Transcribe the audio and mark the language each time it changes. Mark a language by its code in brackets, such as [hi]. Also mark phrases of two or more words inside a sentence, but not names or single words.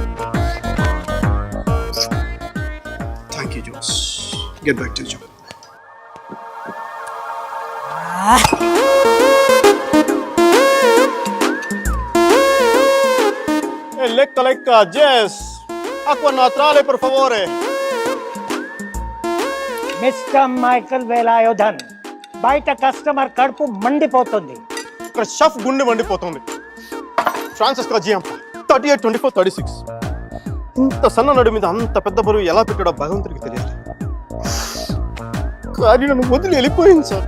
[en] Thank you, Jones. Get back to your job. Lecca, Jess. [it] Acqua naturale, per favore. [en] Mr. Michael Velayudham. [te] బయట కస్టమర్ కడుపు మండిపోతుంది. ఇక్కడ షెఫ్ గుండె మండిపోతుంది. ఫ్రాన్సిస్కో జిఎంప 38, 24, 36. ఇంత సన్న నడు మీద అంత పెద్ద బరువు ఎలా పెట్టాడో భగవంతుడికి తెలియాలి. కానీ నన్ను వదిలి వెళ్ళిపోయింది సార్.